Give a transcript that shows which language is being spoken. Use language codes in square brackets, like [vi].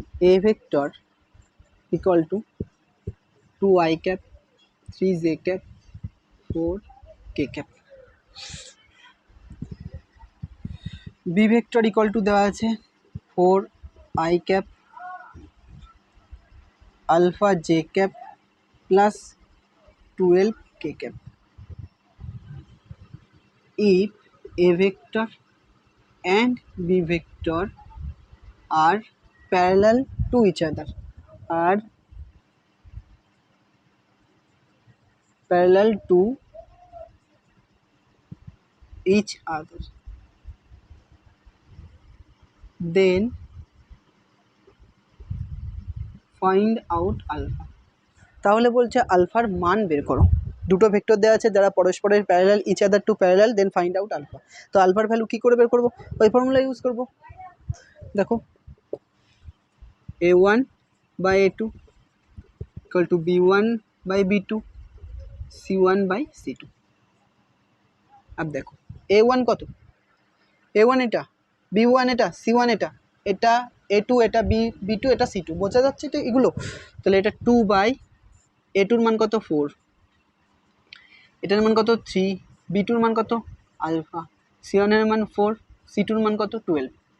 [bn] A vector equal to 2i cap 3j cap 4k cap, B vector equal to দেওয়া আছে 4i cap alpha J cap plus 12k cap. [en] if a vector and b vector are parallel to each other, are parallel to each other, then find out alpha। [bn] তাহলে বলছে আলফার মান বের করো। দুটো vector দেওয়া আছে যারা পরস্পরের parallel, [en] Each other to parallel, then find out alpha. [bn] তো আলফার ভ্যালু কী করে বের করবো, ওই ফর্মুলা ইউজ করবো। [en] দেখো a1 by a2 equal to b1 by b2 c1 by c2। [bn] अब দেখো a1 কত, a1 এটা, b1 এটা, c1 এটা, এটা a2 এটা b2 এটা c2, বোঝা যাচ্ছে তো এগুলো? তাহলে এটা 2/a2 মান কত 4, এটার মান কত 3, b2 মান কত আলফা, c1 এর মান 4, c2 মান কত 12।